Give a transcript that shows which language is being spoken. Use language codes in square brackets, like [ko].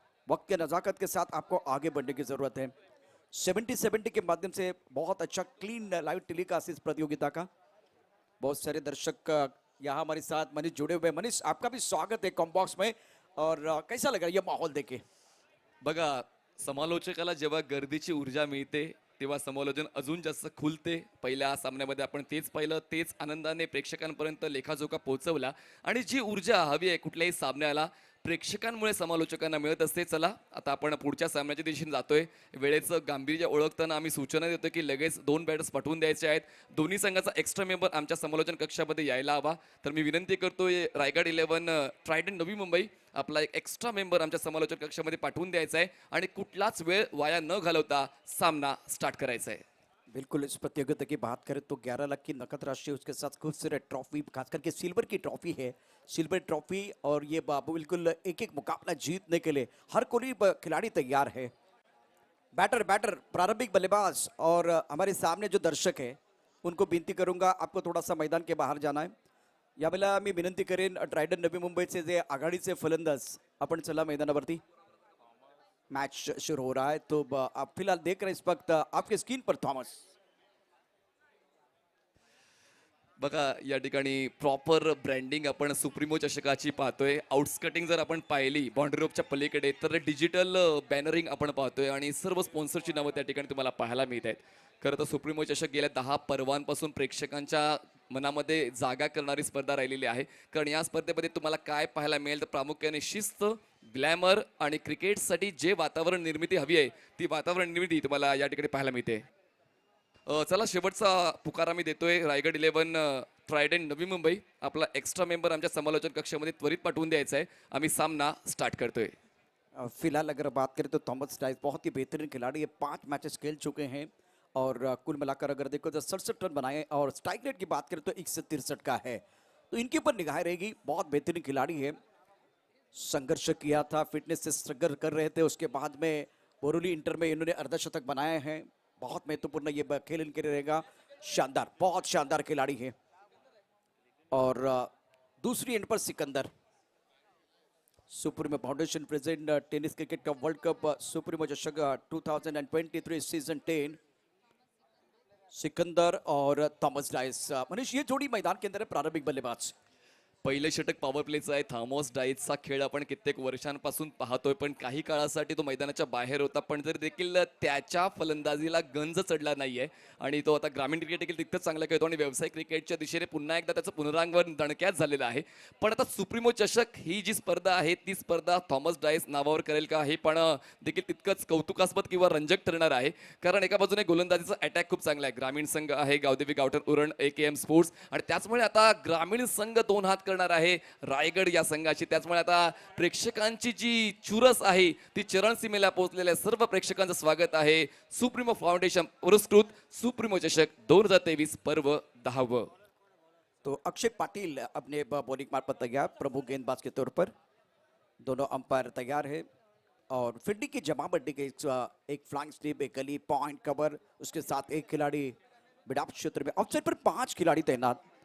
[hi] वक्त के नजाकत के साथ आपको आगे बढ़ने की जरूरत है। 70-70 के माध्यम से बहुत अच्छा क्लीन लाइव टेलीकास्ट इस प्रतियोगिता का। बहुत सारे दर्शक यहाँ हमारे साथ मनीष जुड़े हुए। मनीष, आपका भी स्वागत है कॉम्बॉक्स में। और कैसा लगा ये माहौल देखे? [mr] बघा, समालोचकाला जेव्हा गर्दीची ऊर्जा मिळते तेव्हा समालोचन अजून जास्त खुलते। पहिल्या सामन्यामध्ये आपण तेच पाहिलं, तेच आनंदाने प्रेक्षकांपर्यंत लेखाजोखा पोहोचवला आणि जी ऊर्जा हवी आहे कुठल्याही सामन्याला प्रेक्षकांमुळे समालोचकांना मिळत असते। चला आता आपण पुढच्या सामन्याच्या दिशेने जातोय। वेळेचं गांभीर्य ओळखताना आम्ही सूचना देतो की लगेच 2 बॅटर्स पाठवून द्यायचे आहेत। दोन्ही संघाचा एक्स्ट्रा मेंबर आमच्या समालोचन कक्षामध्ये यायला हवा। तर मी विनंती करतोय रायगड 11 ट्रायडंट नवी मुंबई आपला एक एक्स्ट्रा मेंबर आमच्या समालोचन कक्षामध्ये पाठवून द्यायचा आहे आणि कुठलाच वेळ वाया न घालवता सामना स्टार्ट करायचा आहे। [hi] बिल्कुल, इस प्रतियोगिता की बात करें तो 11 लाख की नकद राशि, उसके साथ खूब सारे ट्रॉफी, खास करके सिल्वर की ट्रॉफी है। सिल्वर ट्रॉफी और ये बिल्कुल एक एक मुकाबला जीतने के लिए हर कोई खिलाड़ी तैयार है। बैटर प्रारंभिक बल्लेबाज और हमारे सामने जो दर्शक है उनको विनंती करूंगा आपको थोड़ा सा मैदान के बाहर जाना है। [mr] यावेळेला मी विनंती करेन ट्रायडंट नवी मुंबईचे जे आघाडीचे फलंदाज आपण चला मैदानावरती। [hi] मैच शुरू हो रहा है तो आप फिलहाल देख रहे हैं इस वक्त आपके स्क्रीन पर थॉमस। [mr] बघा, या ठिकाणी प्रॉपर ब्रँडिंग आपण सुप्रीमो चषकाची पाहतोय। आउटस्कटिंग जर आपण पाहिली बाउंड्री रोपच्या पलीकडे तर डिजिटल बॅनरिंग आपण पाहतोय आणि सर्व स्पॉन्सरची नावं त्या ठिकाणी तुम्हाला पाहायला मिळत आहेत। खरं तर सुप्रीमो चषक गेल्या 10 पर्वांपासून प्रेक्षकांच्या मनामध्ये जागा करणारी स्पर्धा राहिलेली आहे। कारण या स्पर्धेमध्ये तुम्हाला काय पाहायला मिळेल तर प्रामुख्याने शिस्त, ग्लॅमर आणि क्रिकेटसाठी जे वातावरण निर्मिती हवी आहे ती वातावरण निर्मिती तुम्हाला या ठिकाणी पाहायला मिळते। चला शेवटचा पुकारा मी देतोय रायगड 11 ट्रायडंट नवी मुंबई आपला एक्स्ट्रा मेंबर आमच्या समालोचन कक्षामध्ये त्वरित पाठवून द्यायचा आहे। आम्ही सामना स्टार्ट करतोय। [hi] फिलहाल अगर बात करें तो थॉमस डाइस बहुत ही बेहतरीन खिलाड़ी है। 5 मैचेस खेल चुके हैं और कुल मिलाकर अगर देखो तो 67 रन बनाए और स्ट्राइक रेट की बात करें तो 163 का है। तो इनके ऊपर निगाहें रहेगी। बहुत बेहतरीन खिलाड़ी है। संघर्ष किया था, फिटनेस से स्ट्रगल कर रहे थे, उसके बाद में बोरोली इंटर में इन्होंने अर्धशतक बनाए हैं। बहुत महत्वपूर्ण ये खेल इनके लिए रहेगा। शानदार, बहुत शानदार खिलाड़ी है। और दूसरी एंड पर Sikandar, supremo foundation present tennis cricket का वर्ल्ड कप सुप्रीमो चषक 2023 सीजन 10। सिकंदर और थॉमस डाइस। मनीष, ये जोड़ी मैदान के अंदर है प्रारंभिक बल्लेबाज। [mr] पहिले षटक पॉवर प्लेचा आहे। थॉमस डाइसचा खेळ आपण कित्येक वर्षांपासून पाहतोय पण काही काळासाठी तो मैदानाच्या बाहेर होता पण तरी देखील त्याच्या फलंदाजीला गंज चढला नाहीये आणि तो आता ग्रामीण क्रिकेट देखील तितकंच चांगलं खेळतो आणि व्यावसायिक क्रिकेटच्या दिशेने पुन्हा एकदा त्याचं पुनरागमन दणक्यात झालेलं आहे। पण आता सुप्रीमो चषक ही जी स्पर्धा आहे ती स्पर्धा थॉमस डाइस नावावर करेल का हे पण देखील तितकंच कौतुकास्पद किंवा रंजक ठरणार आहे। कारण एका बाजूने गोलंदाजीचा अटॅक खूप चांगला आहे। ग्रामीण संघ आहे गावदेवी गावठण उरण एकेएम स्पोर्ट्स आणि त्याचमुळे आता ग्रामीण संघ 2 हात करणार आहे रायगड या संघाची। त्याचमुळे आता प्रेक्षकांची जी चुरस आहे ती चरण सीमेला पोहोचलेल्या सर्व प्रेक्षकांचं स्वागत आहे सुप्रीमो फाउंडेशन पुरस्कृत सुप्रीमो चषक 2023 पर्व 10। [hi] तो अक्षय पाटिल अपने बॉलिंग मार्ग पर तैयार, प्रमुख गेंदबाज के तौर पर। दोनों अंपायर तैयार है और फील्डिंग की जमाबंदी के एक फ्लैंक स्लिप, एक गली पॉइंट कवर, उसके साथ एक खिलाड़ी मिड-ऑफ क्षेत्र में। ऑफसाइड पर 5 खिलाड़ी तैनात।